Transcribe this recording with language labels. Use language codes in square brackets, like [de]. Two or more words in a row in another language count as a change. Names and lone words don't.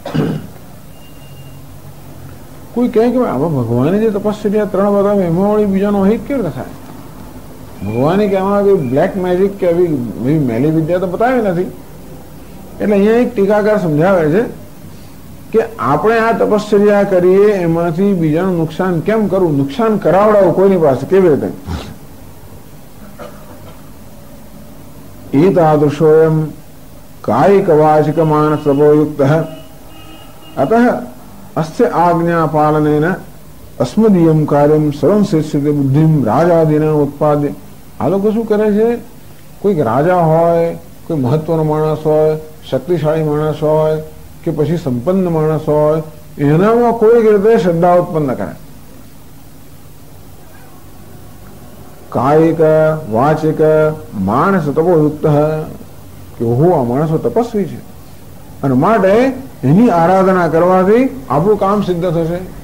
[gu] કોઈ કહે કે આમાં ભગવાને જે તપશ્ચર્યા 3 બતાવે એમાં વળી બીજાનો અહિત કેવી રીતે થાય? ભગવાને કે આમાં બ્લેક મેજિક કે એવી મેલી વિદ્યા તો બતાવી નથી. એટલે અહીંયા એક ટીકાકાર સમજાવે છે કે આપણે આ તપશ્ચર્યા કરીએ એમાંથી બીજાનું નુકસાન કેમ કરવું, નુકસાન કરાવડાવું કોઈની પાસે કેવી રીતે? [sa] एतादृशोऽयं कायिकवाचिकमानसर्वयुक्तः अतः अस्य आज्ञापालनेन अस्मदीयं कार्यं सर्वं सिद्ध्यति बुद्धिं राजादीनां उत्पाद्य। [gu] આ લોકો શું કરે છે? કોઈક રાજા હોય, કોઈ મહત્વનો માણસ હોય, શક્તિશાળી માણસ હોય કે પછી સંપન્ન માણસ હોય, એનામાં કોઈક રીતે શ્રદ્ધા ઉત્પન્ન કરે. કાયિક વાચિક માણસ તપોયુક્ત કે હું આ માણસો તપસ્વી છે અને માટે એની આરાધના કરવાથી આપણું કામ સિદ્ધ થશે.